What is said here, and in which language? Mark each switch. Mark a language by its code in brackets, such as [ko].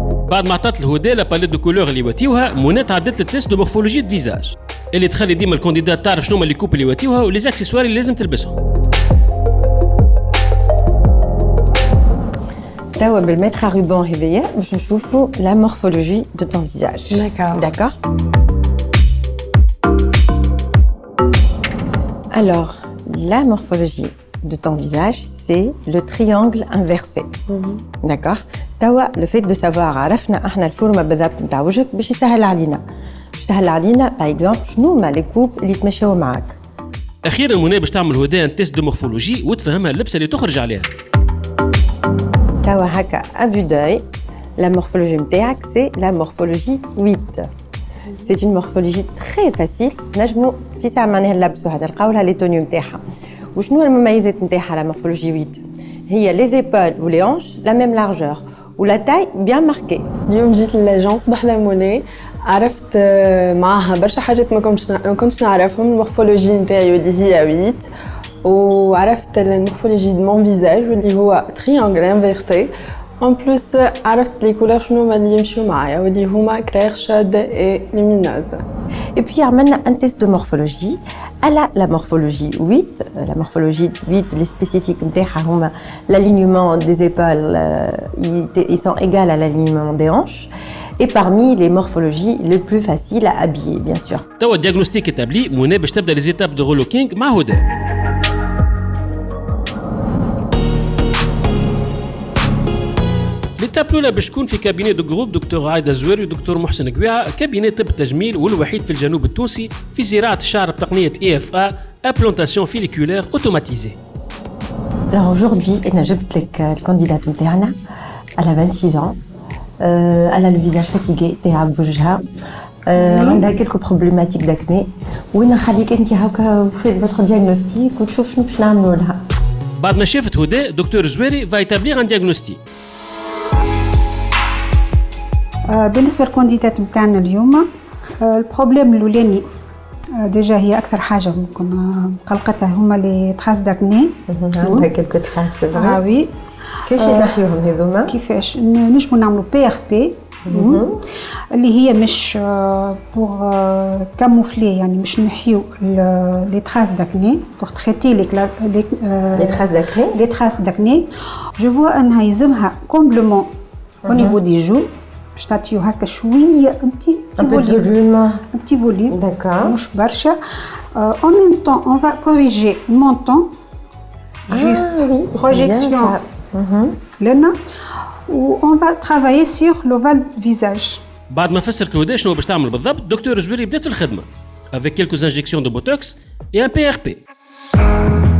[ar] بعد ما عطات الهدى لا باليت دو كولور اللي واتيوها منى تعدت للتيست دو مورفولوجي دو فيزاج اللي تخلي ديما الكانديدات تعرف شنو هما لي كوب اللي واتيوها ولي زاكسيسوار اللي لازم تلبسهم. توا بالمتر روبون هذيا باش نشوفوا لا مورفولوجي دو طون فيزاج. داكور. [fr] Alors, la morphologie de ton visage, c'est le triangle inversé. D'accord. [ar] توا [fr] le fait de savoir [ar] عرفنا احنا الفورمه بالضبط نتاع وجهك باش يسهل علينا. يسهل علينا باغ اكزومبل شنو هما لي كوب اللي يتمشاو معاك. اخيرا منى باش تعمل هدى ان تيست دو مورفولوجي وتفهمها اللبسه اللي تخرج عليها. توا هكا ا فيو دوي la morphologie نتاعك [fr] c'est la morphologie 8. C'est une morphologie très facile. [ar] نجمو في ساعه معناها نلبسوا هذا نلقاو لها لي تونيو نتاعها. وشنو المميزات نتاعها [fr] la morphologie 8 هي les épaules ou les hanches la même largeur و la taille bien marquée. [ar] اليوم جيت للاجونس بحذا منى عرفت معاها برشا حاجات ما كنتش نعرفهم. المورفولوجي نتاعي اللي هي 8 وعرفت المورفولوجي دو مون فيزاج واللي هو تريانجل انفيرسي. [fr] En plus, [ar] عرفت لي كولور شنو هما اللي يمشيو معايا واللي هما كلير شاد اي لومينوز. [fr] Et puis عملنا un test de morphologie à la morphologie 8. La morphologie 8 les spécifiques نتاعها هما l'alignement des épaules ils sont égales à l'alignement des hanches. Et parmi les morphologies les plus faciles à habiller bien sûr. [ar] توا الدياغنوستيك اتابلي منى باش تبدا لي زيتاب دو رولوكينغ مع هدى. ليتاب الأولى باش تكون في كابيني دو جروب دكتور عايدة زويري ودكتور محسن قبيعة، كابيني طب التجميل والوحيد في الجنوب التونسي في زراعة الشعر بتقنية EFA [fr] implantation folliculaire automatisée. Alors aujourd'hui [ar] أنا جبت لك الكانديدات نتاعنا على 26 ans. [fr] Elle a le visage fatigué [ar] تعب بوجهها. عندها [fr] quelques problématiques d'acné. [ar] وين نخليك أنت هاكا في [fr] votre diagnostic [ar] وتشوف شنو باش نعملوا لها. بعد ما شافت هدى دكتور زويري [fr] va établir un diagnostic. [ar] بالنسبة للكانديدات متاعنا اليوم البروبليم الأولاني ديجا هي أكثر حاجة ممكن مقلقتها هما لي تراس داكني. عندها كلكو تراس. [fr] وي [ar] كيفاش نحيوهم هذوما؟ كيفاش نجمو نعملو بي ار بي اللي هي مش بور كاموفلي يعني مش نحيو لي تراس داكني بور تريتي لي [fr] traces d'acné. [ar] لي تراس داكني جو فوا انها يلزمها كومبلمون او نيفو دي جو باش تعطيو هكا شويه [fr] Un peu de volume. un petit volume. D'accord. مش برشا. En même temps, on va corriger le menton. Juste oui, c'est projection bien ça. [ar] لنا. [fr] Ou on va travailler sur l'ovale visage. [ar] بعد ما فسرت الوداع شنو باش تعمل بالضبط دكتور زويري بدات في الخدمه [fr] avec quelques injections de botox et un PRP.